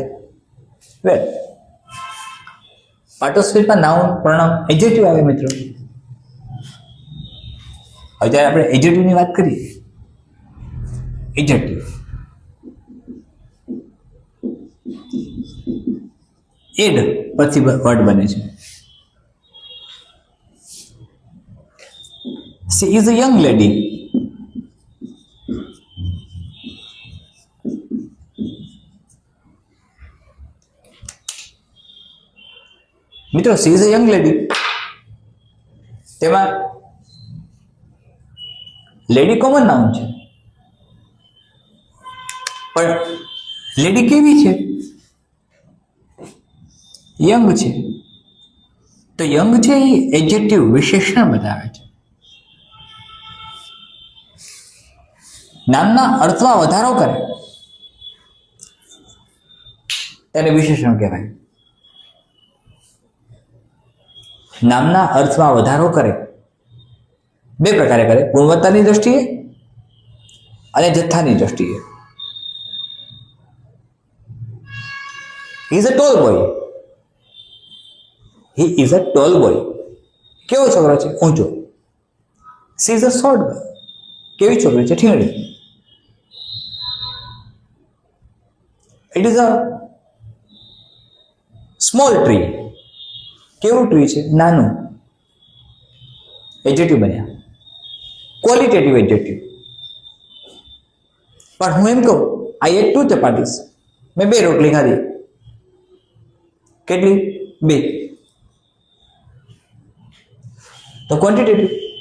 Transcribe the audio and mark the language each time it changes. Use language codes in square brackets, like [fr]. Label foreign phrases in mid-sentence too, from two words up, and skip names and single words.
[en] Well, part of speechમાં noun, pronoun, adjective [gu] આવે મિત્રો. હવે જ્યારે આપણે એડજેક્ટિવની વાત કરીએ, [en] adjective add [gu] પછી વર્ડ બને છે. [en] She is a young lady. [gu] મિત્રો, [en] she is a young lady, [gu] તેમાં લેડી [en] common noun [gu] છે, પણ લેડી કેવી છે? યંગ છે. તો યંગ છે એ એડજેક્ટિવ, વિશેષણ બતાવે છે. નામના અર્થમાં વધારો કરે તેને વિશેષણ કહેવાય. નામના અર્થમાં વધારો કરે, 2 પ્રકારે કરે, ગુણવત્તાની દ્રષ્ટિએ અને જથ્થાની દ્રષ્ટિએ. [en] He is a tall boy. He is a tall boy. [gu] કેવો છોકરો છે? ઊંચો. [en] She is a short girl. [gu] કેવી છોકરી છે? ઠીંગડી. [en] It is a small tree. [gu] કેવું ટ્રી છે? નાનું. [en] એડજેક્ટિવ [gu] બન્યા, [en] qualitative adjective. [gu] પણ હું એમ કહું, [en] I ate 2 chapatis, [gu] મેં 2 રોટલી ખાધી. કેટલી? 2. તો ક્વોન્ટિટેટિવ.